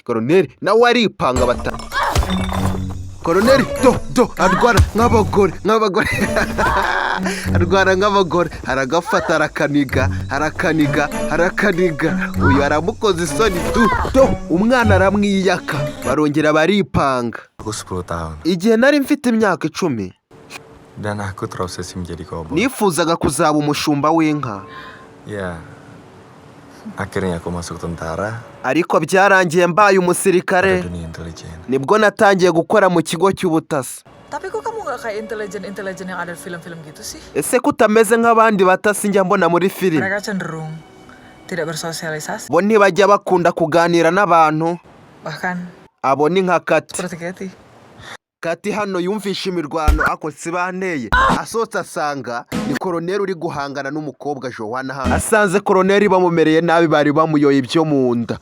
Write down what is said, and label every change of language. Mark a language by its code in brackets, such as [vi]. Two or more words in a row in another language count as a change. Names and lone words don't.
[rw] Koloneli nawe aripanga bata. Koloneli arwana nk'abagore. Arwana nk'abagore. Aragafata arakaniga. Uyu aramukoze isoni. Umwana aramwiyaka. Barongera baripanga. [id] Aku 10 tahun [rw] Igihe nari mfite imyaka 10 [id] dan aku terobsesi menjadi koboi. [rw] nifuzaga kuzaba umushumba w'inka. [id] Ya, akhirnya aku masuk tentara. [rw] Ariko byarangiye mbaye umusirikare. [id] Pada dunia intelijen. [rw] Nibwo natangiye gukora mu kigo cy'ubutasi. [id] Tapi kok kamu gak kayak intelijen yang ada di film-film gitu sih? [rw] Ese ko utameze nk'abandi batasi njya mbona muri filime? [id] Mereka cenderung tidak bersosialisasi. [rw] Bo ntibajya bakunda kuganira n'abantu. Bahkan Abo ni nka Kati. [id] seperti Keti. [rw] Kati hano yumvisha imirwano ako sibanteye. Asohotse asanga ni Koloneli uri guhangana n'umukobwa Joanna hano. Asanze Koloneli bamumereye nabi, bari bamuyoye ibyo mu nda.